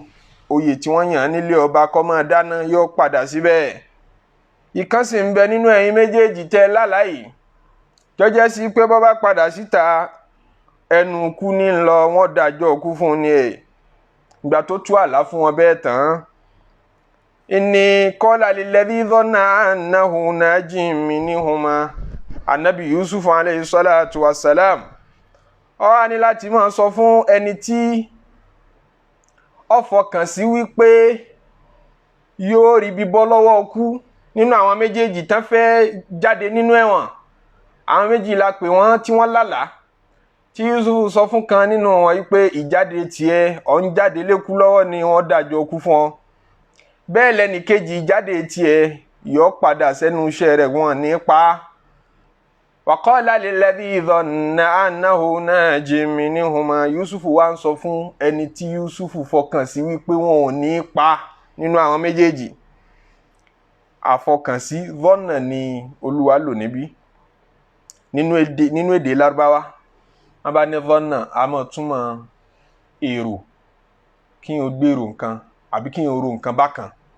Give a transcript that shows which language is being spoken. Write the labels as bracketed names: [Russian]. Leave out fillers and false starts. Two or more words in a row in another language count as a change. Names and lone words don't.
[Yoruba] oyè tí wọ́n yàn nílé ọba kó máa dáná yóò padà síbẹ̀. ìkan sì ń bẹ nínú ẹ̀yin méjèèjì tẹ́ lálàá yìí jọ́jẹ́ sí pé bó bá padà síta ẹnu kú ní lọ, wọ́n dájọ́ kú fún ni ẹ̀. ìgbà tó tú àlá fún wọn bẹ́ẹ̀ tán, [Arabic] إني قال للذي ظن أنه ناج منهما. [Yoruba] Ànábì Yusuf [Arabic] عليه الصلاة والسلام [Yoruba] ó wá ní láti máa sọ fún ẹni tí ó fọkàn sí wípé yóò rí bíbọ́ lọ́wọ́ kú, nínú àwọn méjèèjì tán fẹ́ jáde nínú ẹ̀wọ̀n. Àwọn méjì la pè wọ́n tí wọ́n lálàá tí Yusuf sọ fún kan nínú wọn yìí pé ìjáde tiẹ̀ ọ̀ ń jáde lékú lọ́wọ́ ni wọ́n dájọ́ kú fún ọ. Bẹ́ẹ̀ lẹ́nì kejì ìjáde tiẹ̀ yọ padà sẹ́nu iṣẹ́ rẹ̀ wọ́n ní pa. [Arabic] وقال للذي ظن أنه ناج منهما. [Yoruba] Yusuf wá ń sọ fún ẹni tí Yusuf fọkàn sí wípé wọn ò ní pa nínú àwọn méjèèjì. Àfọkànsí dhanna ni Olúwa lò níbí nínú èdè Lárúbáwá. Wọ́n bá ní dhanna a máa túmọ̀ èrò, kí n ò gbèrò nǹkan àbí kí n ò ro nǹkan bákan.